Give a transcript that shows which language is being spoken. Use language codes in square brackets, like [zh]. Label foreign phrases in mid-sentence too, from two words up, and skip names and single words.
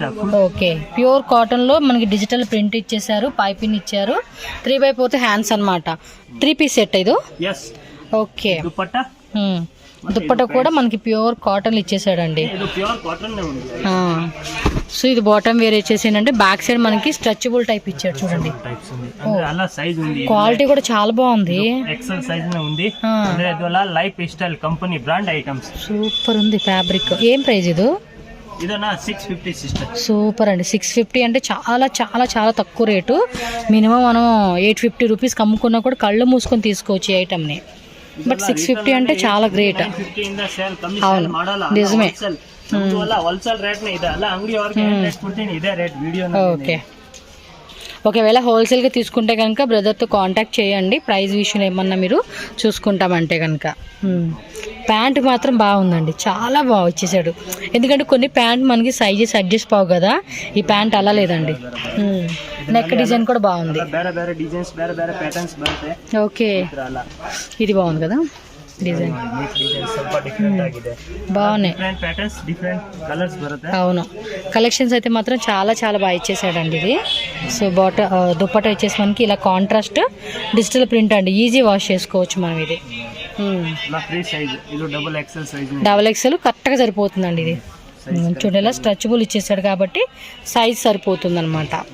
[te] ఓకే, [en] pure cotton [te] లో మనకి [en] digital print [te] ఇచ్చేసారు. పైపింగ్ ఇచ్చారు. 3x4 హ్యాండ్స్ అన్నమాట. 3 [en] piece set [te] ఇది. ఎస్. ఓకే, దుపట్టా. దుప్పట్టా కూడా మనకి [en] pure cotton [te] ఇచ్చేసాడండి. ఇది [en] pure cotton [te] ఉంది. సో ఇది [en] bottom wear [te] ఇచ్చేసిందంటే [en] back side [te] మనకి [en] stretchable type [te] ఇచ్చాడు చూడండి. అలా సైజ్ ఉంది. క్వాలిటీ కూడా చాలా బాగుంది. [en] XL size [te] ఉంది. [kn] ಅಂದ್ರೆ ಇದೆಲ್ಲ [en] life style company brand items. [te] సూపర్ ఉంది ఫ్యాబ్రిక్. ఏం ప్రైస్ ఇది? [kn] ಇದನ್ನ 650 సిస్టర్. [te] సూపర్ అండి. 650 అంటే చాలా చాలా చాలా తక్కువ రేటు. మినిమం మనం 850 రూపీస్కి అమ్ముకున్నా కూడా కళ్ళు మూసుకొని తీసుకోవచ్చు ఈ ఐటమ్ని. బట్ 650 అంటే చాలా గ్రేట్. అవును, నిజమే. [en] wholesale rate [kn] ಇದೆ ಅಲ್ಲ, ಅಂಗಡಿ ಅವ್ರಿಗೆ ರೇಟ್ ಕೊಡ್ತೀನಿ, ಇದೇ ರೇಟ್ ವಿಡಿಯೋ. [te] ఓకే, ఒకవేళ హోల్సేల్గా తీసుకుంటే కనుక బ్రదర్తో కాంటాక్ట్ చేయండి. ప్రైస్ విషయం ఏమన్నా మీరు చూసుకుంటామంటే కనుక. ప్యాంట్ మాత్రం బాగుందండి, చాలా బాగా ఇచ్చేసాడు. ఎందుకంటే కొన్ని ప్యాంట్ మనకి [en] sizes adjust [te] పావు కదా, ఈ ప్యాంట్ అలా లేదండి. [en] neck design [te] కూడా బాగుంది. [kn] ಬೇರೆ ಬೇರೆ ಡಿಸೈನ್ಸ್, ಬೇರೆ ಬೇರೆ ಪ್ಯಾಟರ್ನ್ಸ್ ಬರುತ್ತೆ. [te] ఓకే, ఇది బాగుంది కదా డిజైన్. [kn] ಸ್ವಲ್ಪ ಡಿಫರೆಂಟ್ ಆಗಿದೆ. [te] బాగున్నాయి. [en] different patterns, different colors బರುತ್ತೆ. [te] అవును, కలెక్షన్స్ అయితే మాత్రం చాలా చాలా బాగా ఇచ్చేసాడండి ఇది. సో దుప్పట్టా వచ్చేసి మనకి ఇలా [en] contrast digital print [te] అండి. [en] easy wash [te] చేసుకోవచ్చు మనం ఇది. [en] free size. [te] ఇది [en] double XL size. double XL [te] కరెక్ట్గా సరిపోతుందండి ఇది. చూడండి ఇలా స్ట్రెచబుల్ ఇచ్చేసాడు కాబట్టి సైజ్ సరిపోతుంది అనమాట.